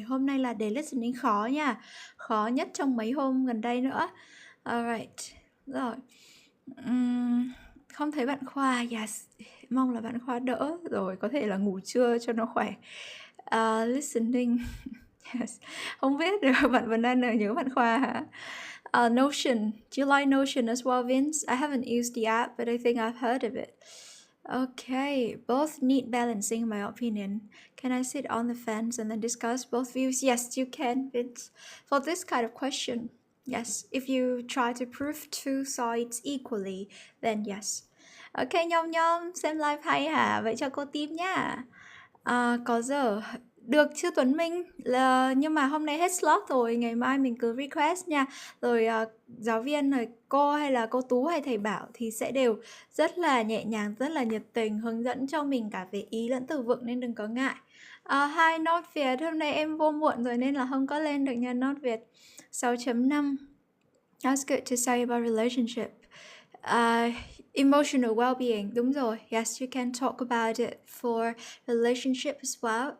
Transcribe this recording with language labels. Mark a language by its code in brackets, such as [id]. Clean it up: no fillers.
[vi] Hôm nay là đề listening khó nha, khó nhất trong mấy hôm gần đây nữa. Alright. Rồi, không thấy bạn Khoa. Yes, mong là bạn Khoa đỡ rồi, có thể là ngủ trưa cho nó khỏe. Listening. Yes. Không biết được bạn Vân Anh nhớ bạn Khoa hả? [en] Notion. Do you like Notion as well, Vince? I haven't used the app, but I think I've heard of it. Okay, both need balancing in my opinion. Can I sit on the fence and then discuss both views? Yes, you can, Vince. For this kind of question, yes, if you try to prove two sides equally, then yes. [vi] Ok, Nhom Nhom, xem live hay hả? Vậy cho cô tim nhá. Có giờ được chưa Tuấn Minh? Nhưng mà hôm nay hết slot rồi, ngày mai mình cứ request nha. Rồi giáo viên, rồi cô hay là cô Tú hay thầy Bảo thì sẽ đều rất là nhẹ nhàng, rất là nhiệt tình hướng dẫn cho mình cả về ý lẫn từ vựng nên đừng có ngại. Hi Nốt Việt, hôm nay em vô muộn rồi nên là không có lên được nha Nốt Việt. [en] 6.5. That's good to say about relationship. Emotional well-being, [vi] đúng rồi. [en] Yes, you can talk about it for relationship as well.